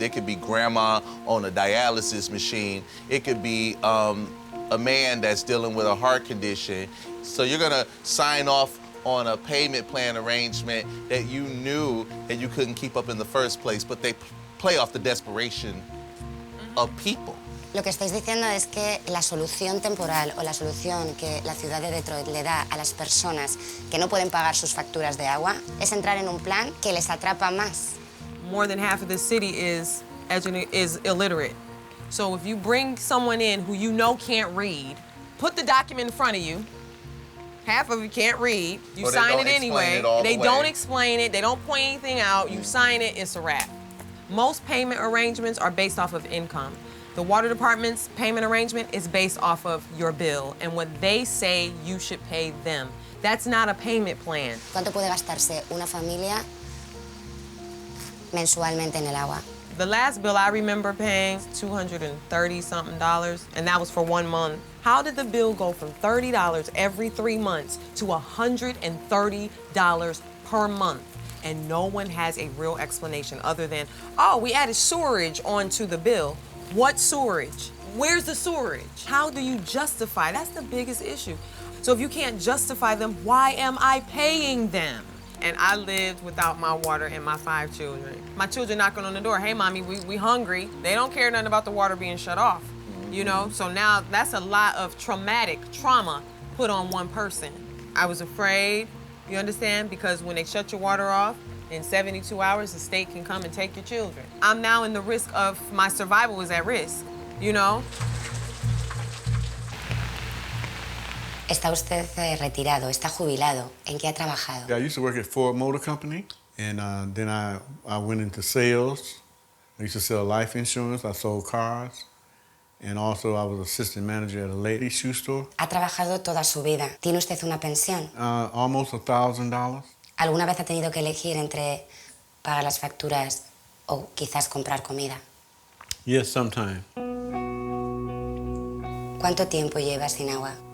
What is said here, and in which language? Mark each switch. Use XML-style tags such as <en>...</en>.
<en>It could be grandma on a dialysis machine. It could be a man that's dealing with a heart condition. So you're gonna sign off on a payment plan arrangement that you knew that you couldn't keep up in the first place, but they play off the desperation of people.</en> <es>Lo que estáis diciendo es que la solución temporal o la solución que la ciudad de Detroit le da a las personas que no pueden pagar sus facturas de agua es entrar en un plan que les atrapa más.</es> <en>More than half of the city is illiterate. So if you bring someone in who you know can't read, put the document in front of you. Half of you can't read. You sign it anyway. They don't explain it. They don't point anything out. You sign it, it's a wrap. Most payment arrangements are based off of income. The water department's payment arrangement is based off of your bill and what they say you should pay them. That's not a payment plan.</en> <es>¿Cuánto puede gastarse una familia mensualmente en el agua?</es> <en>The last bill I remember paying $230-something, and that was for 1 month. How did the bill go from $30 every 3 months to $130 per month? And no one has a real explanation other than, oh, we added sewerage onto the bill. What sewerage? Where's the sewerage? How do you justify? That's the biggest issue. So if you can't justify them, why am I paying them? And I lived without my water and my 5 children. My children knocking on the door, hey, mommy, we hungry. They don't care nothing about the water being shut off, you know? So now that's a lot of trauma put on one person. I was afraid, you understand? Because when they shut your water off, in 72 hours, the state can come and take your children. I'm now in the risk of, my survival is at risk, you know?</en> <es>Está usted retirado, está jubilado. ¿En qué ha trabajado?</es> <en>I used to work at Ford Motor Company, and then I went into sales. I used to sell life insurance. I sold cars. And also I was assistant manager at a ladies shoe store.</en> <es>Ha trabajado toda su vida. ¿Tiene usted una pensión?</es> <en>Almost $1,000.</en> <es>¿Alguna vez ha tenido que elegir entre pagar las facturas o quizás comprar comida?</es> <en>Yes, sometimes.</en> <es>¿Cuánto tiempo lleva sin agua?</es>